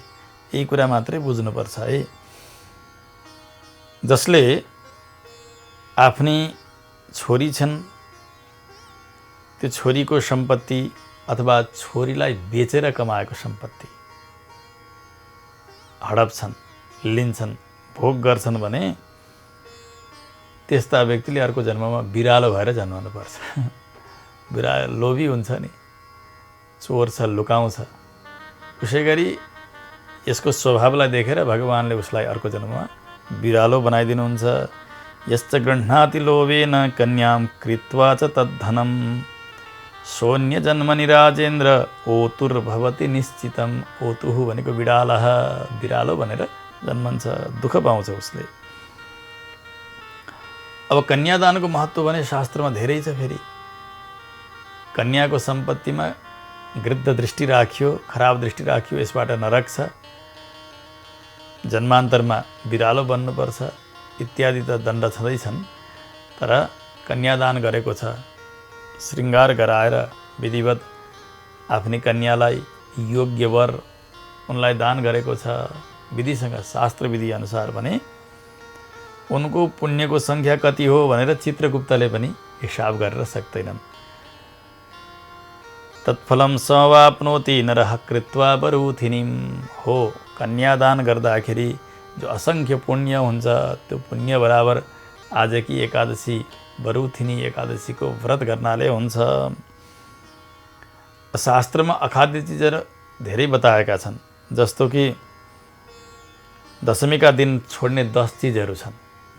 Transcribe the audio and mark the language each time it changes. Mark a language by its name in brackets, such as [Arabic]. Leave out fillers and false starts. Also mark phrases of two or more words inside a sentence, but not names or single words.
[Nepali] यही कुरा मात्रै बुझ्नुपर्छ है। जसले आफ्नी छोरी छन्, त्यो छोरीको सम्पत्ति अथवा छोरीलाई बेचेर कमाएको सम्पत्ति हडप्छन्, लिन्छन्, भोग गर्छन् भने त्यस्ता व्यक्तिले अर्को जन्ममा बिरालो भएर जन्मनुपर्छ। बिरालो लोभी हुन्छ नि, चोर छ, लुकाउँछ। उसै गरी यसको स्वभावलाई देखेर भगवानले उसलाई अर्को जन्ममा बिरालो बनाइदिनुहुन्छ। [Sanskrit] यश्च गृह्णाति लोभेन कन्यां कृत्वा च तद्धनम् शून्य जन्मनि राजेन्द्र ओतुर्भवति निश्चितम्। [Nepali] ओतुः भनेको बिडालः, बिरालो भनेर जन्मन्छ, दुःख पाउँछ उसले। अब कन्यादानको महत्त्व भने शास्त्रमा धेरै छ। फेरि कन्याको सम्पत्तिमा गृद्ध दृष्टि राखियो, खराब दृष्टि राखियो, यसबाट नरक छ, जन्मान्तरमा बिरालो बन्नुपर्छ इत्यादि त दण्ड छँदैछन्। तर कन्यादान गरेको छ, श्रृङ्गार गराएर विधिवत आफ्नी कन्यालाई योग्य वर उनलाई दान गरेको छ विधिसँग, शास्त्र विधि अनुसार भने उनको पुण्यको सङ्ख्या कति हो भनेर चित्रगुप्तले पनि हिसाब गरेर सक्दैनन्। [Sanskrit] तत्फलं समवाप्नोति नरः कृत्वा वरुथिनीं। [Nepali] हो कन्यादान गर्दाखेरि जो असङ्ख्य पुण्य हुन्छ, त्यो पुण्य बराबर आजकी एकादशी वरुथिनी एकादशीको व्रत गर्नाले हुन्छ। शास्त्रमा अखाद्य चिजहरू धेरै बताएका छन्, जस्तो कि दशमीका दिन छोड्ने 10 चिजहरू छन्।